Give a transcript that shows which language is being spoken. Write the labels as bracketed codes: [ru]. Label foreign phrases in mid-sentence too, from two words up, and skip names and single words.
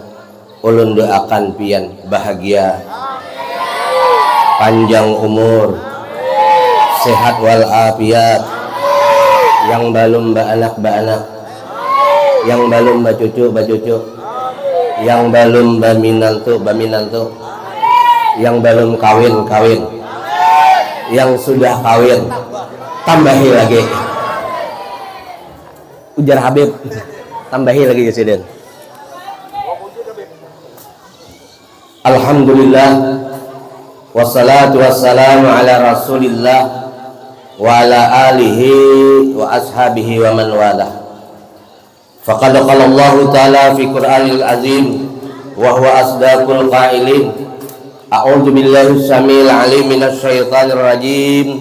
[bjn] Ulun doakan pian bahagia, panjang umur, sehat walafiat, yang belum baanak, yang belum bacucu, yang belum baminantu, yang belum kawin, yang sudah kawin tambahi lagi. Ujar Habib, tambahi lagi Presiden. [ar] الحمد لله, والصلاة والسلام على رسول الله وعلى آله وأصحابه ومن والاه. فقد قال الله تعالى في القرآن العظيم وهو أصدق القائلين. أعوذ بالله السميع العليم من الشيطان الرجيم.